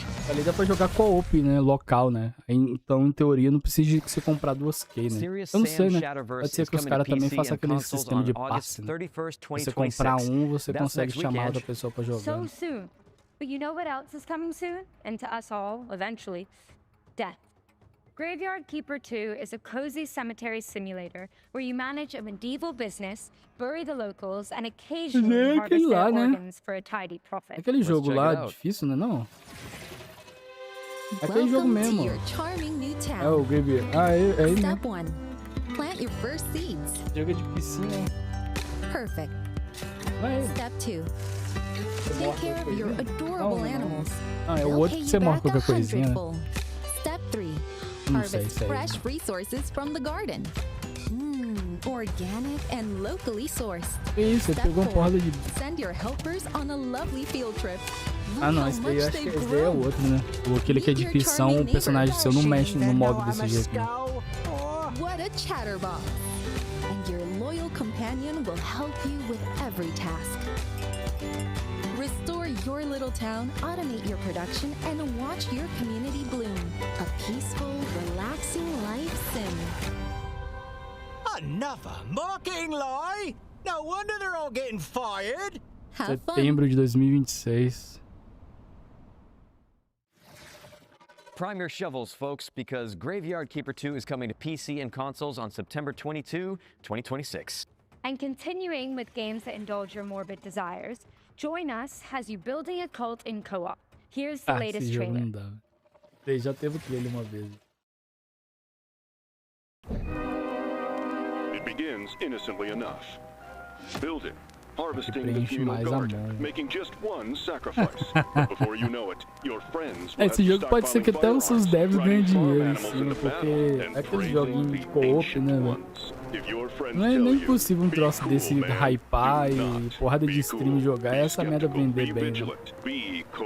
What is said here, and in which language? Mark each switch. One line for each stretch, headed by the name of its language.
Portuguese: Ali dá pra jogar co-op, né? Local, né? Então, em teoria, não precisa de você comprar 2K, né? Eu não sei, né? Pode ser que os caras também façam aquele sistema de passe, né? Você comprar um, você consegue chamar outra pessoa pra jogar.
English: But you know what else is coming soon? And to us all, eventually, death. Graveyard Keeper 2 is a cozy cemetery simulator where you manage a medieval business, bury the locals, and occasionally harvest their organs for a tidy profit.
Portuguese: Aquele jogo lá difícil, né, não? É aquele jogo mesmo. É o Graveyard. Ah, é ele, né?
English: Plant your first seeds.
Portuguese: Jogo de piscina.
English: Perfect. Step 2. Take care of your adorable animals.
Portuguese: Ah, é o outro que você morre qualquer coisinha, né?
English: Step 3. Harvest fresh resources from the garden. Organic and locally sourced.
Portuguese: Isso, ele pegou uma porrada de...
English: Send your helpers on a lovely field trip.
Portuguese: Ah, não, esse daí eu acho que esse daí é o outro, né? Aquele que é de ficção, o personagem seu não mexe, não move desse jeito, né?
English: What a chatterbox. And your loyal companion will help you with every task. Restore your little town, automate your production, and watch your community bloom. A peaceful, relaxing life sim. Another mocking lie? No wonder they're all getting fired.
Portuguese: Setembro de 2026.
English: prime your shovels, folks, because Graveyard Keeper 2 is coming to PC and consoles on September 22, 2026. And continuing with games that indulge your morbid desires, join us as you building a cult in co-op. Here's the latest trailer.
Portuguese: Já teve o trailer uma vez.
English: It begins innocently enough. Building, harvesting the feudal garden, making just one sacrifice. Before you know it, your friends will
Portuguese: esse jogo pode ser que até os seus devs ganhem dinheiro em cima, porque é aqueles joguinhos de co-op, né, velho? Não é nem possível um troço desse hypar e porrada de stream jogar e essa merda vender bem, né?